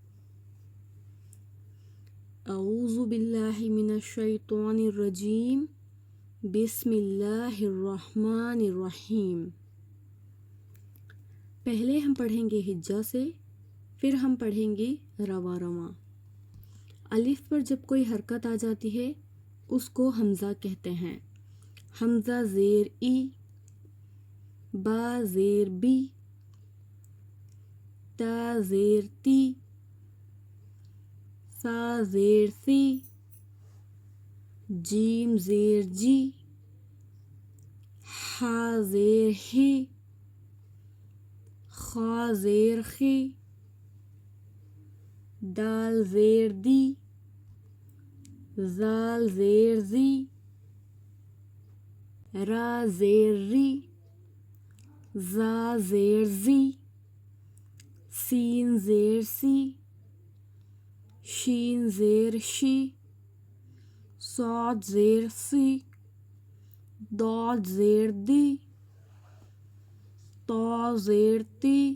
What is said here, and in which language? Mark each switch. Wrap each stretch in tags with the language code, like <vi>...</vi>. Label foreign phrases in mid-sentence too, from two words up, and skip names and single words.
<ar>اعوذ باللہ من الشیطان الرجیم، بسم اللہ الرحمن الرحیم۔</ar> <ur>پہلے ہم پڑھیں گے ہجا سے، پھر ہم پڑھیں گے رواں رواں۔ الف پر جب کوئی حرکت آ جاتی ہے اس کو حمزہ کہتے ہیں۔ حمزہ زیر ای، با زیر بی، تا زیر تی، سا زیر سی، جیم زیر جی، ہا زیر ہی، خا زیر خی، دال زیر دی، زال زیر زی، را زیر ری، زا زیر زی، سین زیر سی، شین زیر شی، صاد زیر سی، ضاد زیر دی، طا زیر تی،</ur>